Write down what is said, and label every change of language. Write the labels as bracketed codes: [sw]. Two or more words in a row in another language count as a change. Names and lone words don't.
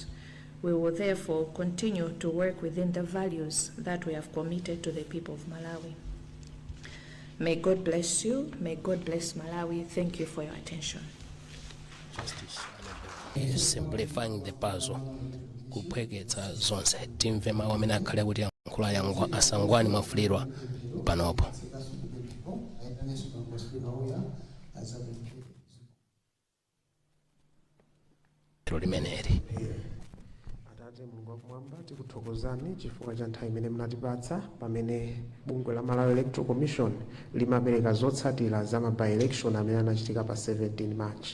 [en] We will therefore continue to work within the values that we have committed to the people of Malawi. May God bless you. May God bless Malawi. Thank you for your attention. Simplifying the puzzle. [ny] Kupweketsa zonse timve mawu amene akhale kuti yankhula yangu asangwani mwafulirwa panopo. Limeneri Atate Mulungu wakumwamba, tikuthokozani chifukwa cha nthawi imene munatipatsa pamene bungwe la Malawi Electoral Commission limapereka zotsatira za by-election amene anachitika pa 17 March.